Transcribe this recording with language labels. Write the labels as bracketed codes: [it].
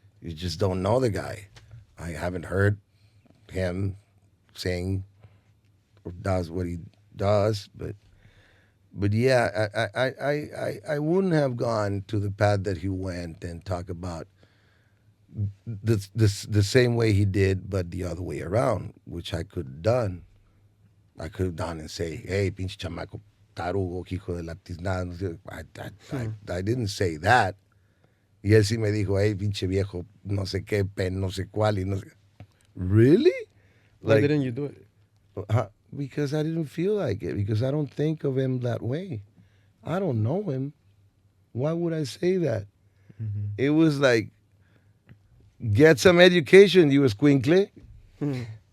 [en] You just don't know the guy. I haven't heard him sing or does what he does, but yeah, I wouldn't have gone to the path that he went and talk about the same way he did, but the other way around, which I could have done. I could have done and say, hey, [es] pinche chamaco tarugo, hijo de la tiznada. [en] I didn't say that. [es] Y él sí me dijo, hey, pinche viejo, no sé qué, no sé cuál, y no sé. [en] Really? Why didn't you do it? Because I didn't feel like it, because I don't think of him that way. I don't know him. Why would I say that? Mm-hmm. It was like, get some education, you escuincle. Hmm.